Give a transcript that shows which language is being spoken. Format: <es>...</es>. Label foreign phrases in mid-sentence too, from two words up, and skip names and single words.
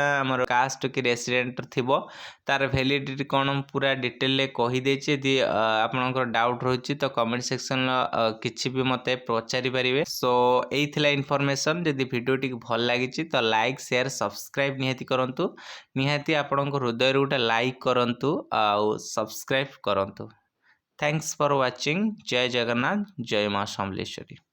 <or>ଆମର କାଷ୍ଟ କି ରେସିଡେଣ୍ଟ ଥିବ ତାର ଭ୍ୟାଲିଡିଟି କ'ଣ ପୁରା ଡିଟେଲରେ କହିଦେଇଛି ଯଦି ଆପଣଙ୍କର ଡାଉଟ୍ ରହିଛି ତ</or> <en>comment section</en> <or>କିଛି ବି ମୋତେ ପଚାରି ପାରିବେ ସୋ ଏଇ ଥିଲା ଇନଫର୍ମେସନ୍ ଯଦି ଭିଡ଼ିଓଟି ଭଲ ଲାଗିଛି ତ</or> <en>like share subscribe</en> <or>ନିହାତି କରନ୍ତୁ ନିହାତି ଆପଣଙ୍କ ହୃଦୟରୁ ଗୋଟେ ଲାଇକ୍ କରନ୍ତୁ ଆଉ ସବସ୍କ୍ରାଇବ୍ କରନ୍ତୁ</or> <en>thanks for watching</en> <or>ଜୟ ଜଗନ୍ନାଥ ଜୟ ମାଁ ସମଲେଶ୍ୱରୀ।</or>